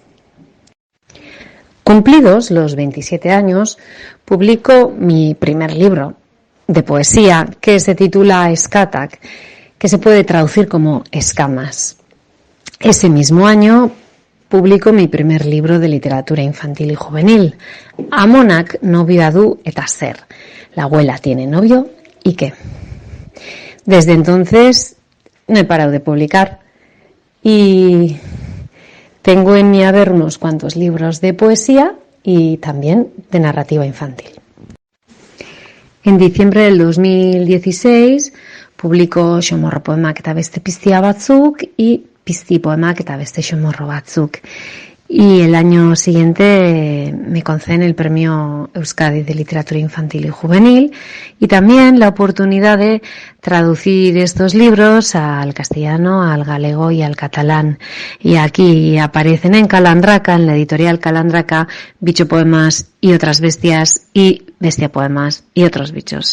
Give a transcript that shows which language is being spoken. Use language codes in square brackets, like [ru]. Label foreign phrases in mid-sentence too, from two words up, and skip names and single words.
[es] Cumplidos los 27 años, publico mi primer libro de poesía que se titula Eskatak, que se puede traducir como escamas. Ese mismo año publico mi primer libro de literatura infantil y juvenil, [eu] Amonak novioa du eta zer. [es] La abuela tiene novio y qué. Desde entonces no he parado de publicar y tengo en mi haber unos cuantos libros de poesía y también de narrativa infantil. En diciembre del 2016 publico Xomorro poemak eta beste piztia batzuk y pizti poemak eta beste xomorro batzuk. Y el año siguiente me conceden el premio Euskadi de Literatura Infantil y Juvenil y también la oportunidad de traducir estos libros al castellano, al galego y al catalán. Y aquí aparecen en Calandraca, en la editorial Calandraca, Bicho Poemas y otras bestias y Bestia Poemas y otros bichos.